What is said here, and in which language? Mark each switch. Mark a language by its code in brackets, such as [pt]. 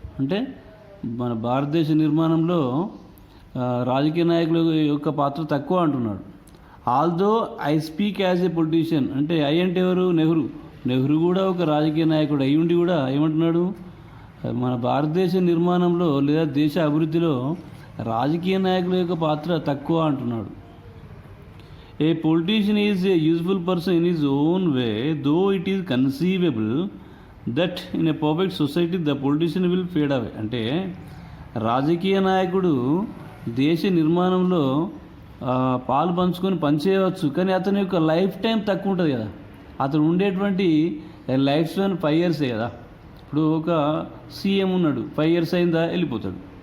[te] అంటే మన భారతదేశ నిర్మాణంలో రాజకీయ నాయకుల యొక్క పాత్ర తక్కువ అంటున్నాడు. [en] although I speak as a politician, [te] అంటే ఐ అంటే ఎవరు? నెహ్రూ కూడా ఒక రాజకీయ నాయకుడు అయి ఉండి కూడా ఏమంటున్నాడు, మన భారతదేశ నిర్మాణంలో లేదా దేశ అభివృద్ధిలో రాజకీయ నాయకుల యొక్క పాత్ర తక్కువ అంటున్నాడు. [en] A politician is a useful person in his own way, though it is conceivable that in a perfect society the politician will fade away. [te] అంటే రాజకీయ నాయకుడు దేశ నిర్మాణంలో పాలు పంచుకొని పనిచేయవచ్చు, కానీ అతని యొక్క లైఫ్ టైం తక్కువ ఉంటుంది కదా. అతను ఉండేటువంటి లైఫ్ స్పాన్ 5 years కదా. ఇప్పుడు ఒక సీఎం ఉన్నాడు, 5 years అయిందా వెళ్ళిపోతాడు.